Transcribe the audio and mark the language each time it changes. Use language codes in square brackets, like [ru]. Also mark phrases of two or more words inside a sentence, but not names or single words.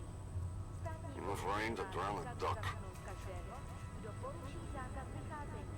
[cs] Státní [en] Enough rain to drown a duck. [cs] každého, kdo poruší zákaz vycházení.